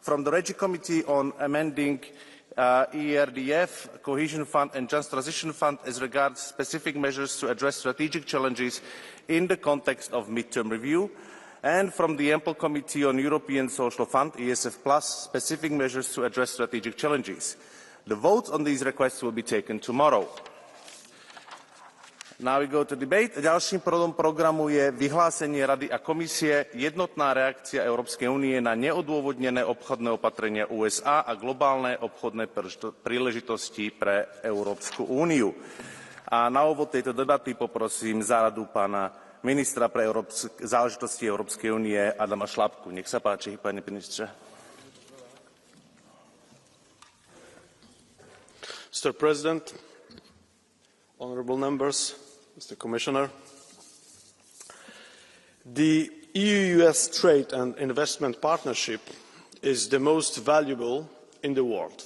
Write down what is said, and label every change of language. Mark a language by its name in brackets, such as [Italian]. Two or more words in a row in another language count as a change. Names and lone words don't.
[English] From the Regi Committee on amending ERDF, Cohesion Fund and Just Transition Fund as regards specific measures to address strategic challenges in the context of mid-term review, and from the Ample Committee on European Social Fund, ESF+, specific measures to address strategic challenges. The vote on these requests will be taken tomorrow. Now we go to debate. [Slovak] Ďalším bodom programu je vyhlásenie Rady a Komisie jednotná reakcia Európskej únie na neodôvodnené obchodné opatrenia USA a globálne obchodné príležitosti pre Európsku úniu. A na úvod tejto debaty poprosím za radu pána ministra pre záležitosti Európskej únie Adama Šlapku. Nech sa páči, pani ministře. [English] Mr. President, honourable members, Mr. Commissioner, the EU-US trade and investment partnership is the most valuable in the world.